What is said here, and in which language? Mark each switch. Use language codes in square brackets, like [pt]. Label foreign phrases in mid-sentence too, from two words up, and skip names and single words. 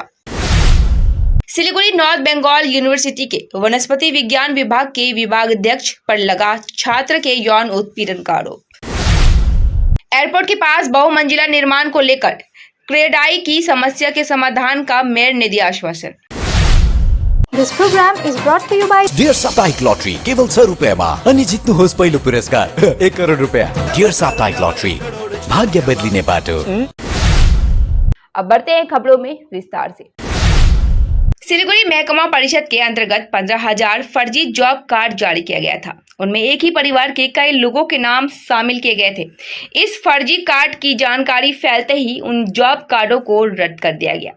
[hi] सिलीगुड़ी नॉर्थ बंगाल यूनिवर्सिटी के वनस्पति विज्ञान विभाग के विभागाध्यक्ष पर लगा छात्र के यौन उत्पीड़न का आरोप। एयरपोर्ट के पास बहुमंजिला निर्माण को लेकर क्रेडाई की समस्या के समाधान का मेयर ने दिया आश्वासन। [en] This program is brought to you by [ne] डियर साप्ताहिक लॉटरी केवल 100 रुपैयाँमा अनि जित्नुहोस् पहिलो पुरस्कार 1 करोड रुपैयाँ। डियर साप्ताहिक लॉटरी, भाग्य बदलिने बाटो। [hi] अब बढ़ते हैं खबरों में विस्तार से। सिलीगुड़ी महकमा परिषद के अंतर्गत 15,000 फर्जी [en] job card [hi] जारी किया गया था। उनमें एक ही परिवार के कई लोगों के नाम शामिल किए गए थे। इस फर्जी कार्ड की जानकारी फैलते ही उन जॉब कार्डों को रद्द कर दिया गया।